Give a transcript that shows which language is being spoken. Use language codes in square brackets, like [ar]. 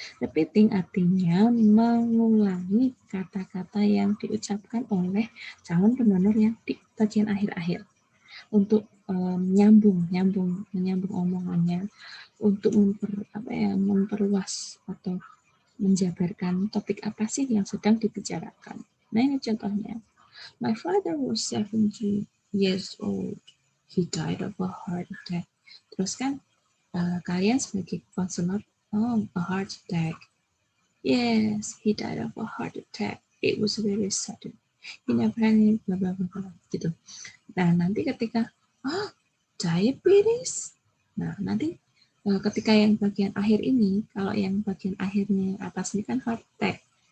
[id] Repeating artinya mengulangi kata-kata yang diucapkan oleh calon pendonor yang di bagian akhir-akhir untuk menyambung omongannya, untuk memperluas atau menjabarkan topik apa sih yang sedang dibicarakan. Nah, ini contohnya. [en] My father was 70 years old. He died of a heart attack. [id] Terus kan kalian sebagai konselor, [en] a heart attack. Yes, he died of a heart attack. It was very sudden. He never had any blah blah blah gitu. [id] Nah, nanti ketika diabetes. Nah, nanti ketika yang bagian akhir ini, kalau yang bagian akhirnya atas ini kan heart attack.